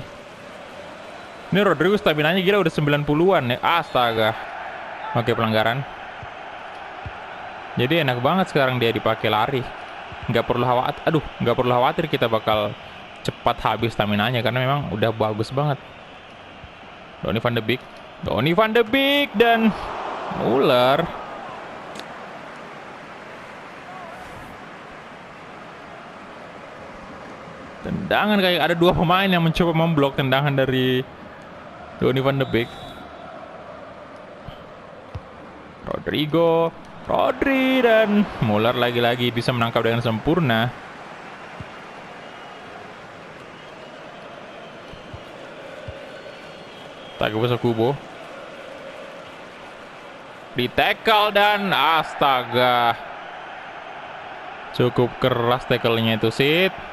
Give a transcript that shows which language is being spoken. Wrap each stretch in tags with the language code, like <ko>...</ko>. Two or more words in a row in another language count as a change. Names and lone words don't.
<id>Ini Rodrigo staminanya gila udah 90-an ya. Astaga. Oke, pelanggaran. Jadi enak banget sekarang dia dipakai lari. Nggak perlu khawatir kita bakal cepat habis staminanya karena memang udah bagus banget. Donny van de Beek dan Muller. Tendangan kayak ada dua pemain yang mencoba memblok tendangan dari Donny van de Beek. Rodri dan Muller lagi-lagi bisa menangkap dengan sempurna. Takefusa Kubo. Di tackle dan astaga. Cukup keras tackle-nya itu, Sid.</id>